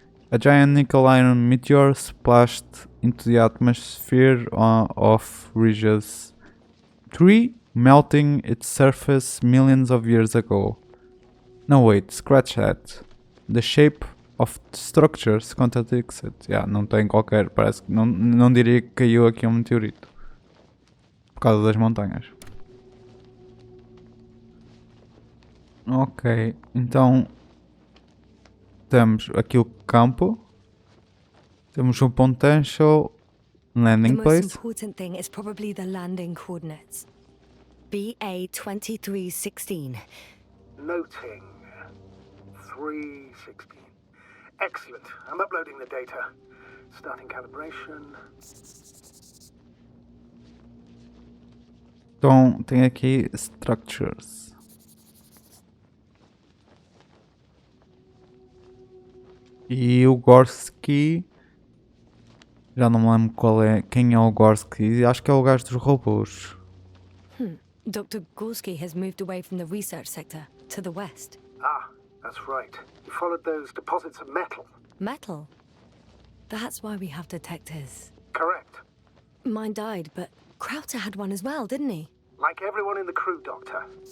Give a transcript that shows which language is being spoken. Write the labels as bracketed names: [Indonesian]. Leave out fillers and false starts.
[English] A giant nickel iron meteor splashed into the atmosphere of Regis 3, melting its surface millions of years ago. No, wait, scratch that. The shape of the structures contradicts it. [Portuguese] Yeah, não tem qualquer. Parece que não diria que caiu aqui um meteorito por causa das montanhas. Ok, então temos aqui o campo, temos um potential [English] The landing most place. important thing is probably the landing coordinates. BA 2316. Noting 316. Excellent. I'm uploading the data. Starting calibration. [Portuguese] Então tem aqui structures. E o Gorski, já não me lembro quem é o Gorski, acho que é o gajo dos robôs. [English] Dr. Gorski has moved away from the research sector to the west. Ah, that's right. You followed those deposits of metal. Metal? That's why we have detectors. Correct. Mine died, but Krauter had one as well, didn't he? Like everyone in the crew, Doctor.